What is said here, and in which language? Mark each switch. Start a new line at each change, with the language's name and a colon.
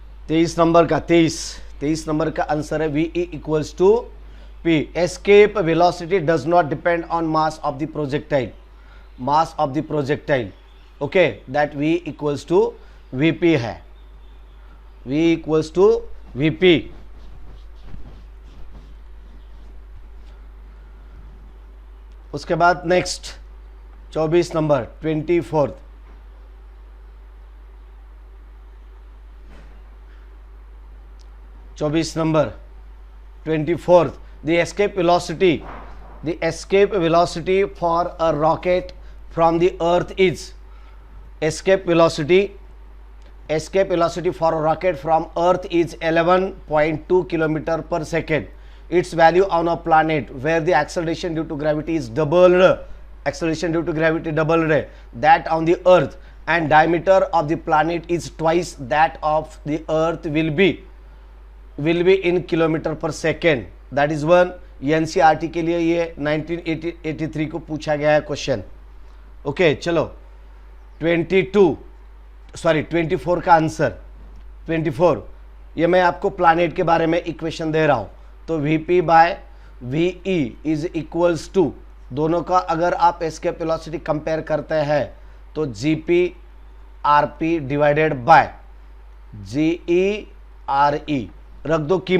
Hindi: 23 number का 23 number का answer है VE equals to P।
English: Escape velocity does not depend on mass of the projectile, mass of the projectile, okay, that V equals to VP है, V equals to VP। उसके बाद next 24 number 24th, number 24th, the escape velocity for a rocket from the earth is, escape velocity for a rocket from earth is 11.2 km per second. Its value on a planet where the acceleration due to gravity is doubled, that on the earth, and diameter of the planet is twice that of the earth will be in kilometre per second. That is one.
Hindi: NCERT के लिए ये 1983 को पूछा गया है question. Okay चलो 24 का आंसर 24, ये मैं आपको प्लानेट के बारे में इक्वेशन दे रहा हूं। तो
English: VP by VE is equals to,
Hindi: दोनों का अगर आप एस्केप वेलोसिटी कंपेयर करते हैं तो GP RP divided by GE रख दो।